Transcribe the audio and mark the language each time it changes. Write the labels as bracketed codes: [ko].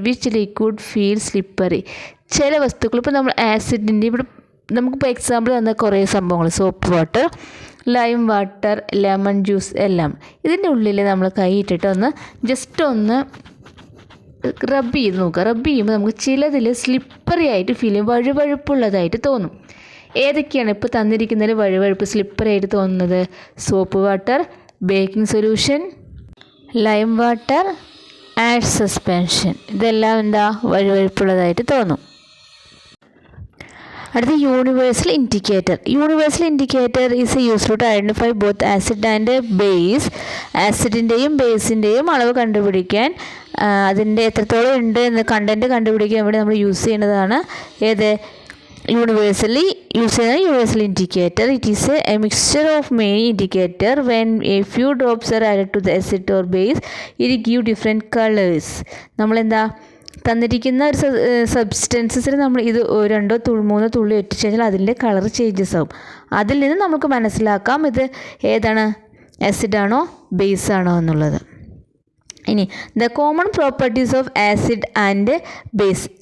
[en] Which liquid feels slippery? [ml] ചില വസ്തുക്കൾ, ഇപ്പോൾ നമ്മൾ ആസിഡിൻ്റെ ഇവിടെ നമുക്കിപ്പോൾ എക്സാമ്പിൾ തന്ന കുറേ സംഭവങ്ങൾ, soap water, lime water, lemon juice എല്ലാം. ഇതിൻ്റെ ഉള്ളിൽ നമ്മൾ കൈ ഇട്ടിട്ട് ജസ്റ്റ് ഒന്ന് റബ്ബ് ചെയ്ത് നോക്കുക. റബ്ബ് ചെയ്യുമ്പോൾ നമുക്ക് ചിലതിൽ സ്ലിപ്പറി ആയിട്ട് ഫീൽ ചെയ്യും, വഴുവഴുപ്പുള്ളതായിട്ട് തോന്നും. ഏതൊക്കെയാണ് ഇപ്പോൾ തന്നിരിക്കുന്നതിൽ വഴുവഴുപ്പ് സ്ലിപ്പറി ആയിട്ട് തോന്നുന്നത്? Soap water, baking solution, lime water, add suspension. ഇതെല്ലാം എന്താ? വഴുവഴുപ്പുള്ളതായിട്ട് തോന്നും. അടുത്ത [en] Universal indicator. Universal indicator is useful to identify both acid and base. [ml] ആസിഡിൻ്റെയും ബേസിൻ്റെയും അളവ് കണ്ടുപിടിക്കാൻ, അതിൻ്റെ എത്രത്തോളം ഉണ്ട് എന്ന് കണ്ടൻറ്റ് കണ്ടുപിടിക്കാൻ വേണ്ടി നമ്മൾ യൂസ് ചെയ്യുന്നതാണ് ഏത്? [en] universally used as a universal indicator. It is a mixture of many indicator. When a few drops are added to the acid or base, it give different colors. [ml] നമ്മളെന്താ തന്നിരിക്കുന്ന ഒരു സബ്സ്റ്റൻസസിൽ നമ്മൾ ഇത് രണ്ടോ മൂന്നോ തുള്ളി ഇട്ടിച്ച് കഴിഞ്ഞാൽ അതിൻ്റെ കളർ ചേഞ്ചസ് ആവും. അതിൽ നിന്ന് നമുക്ക് മനസ്സിലാക്കാം ഇത് ഏതാണ്? ആസിഡാണോ ബേസാണോ എന്നുള്ളത്. ഇനി [en] The common properties of acid and base.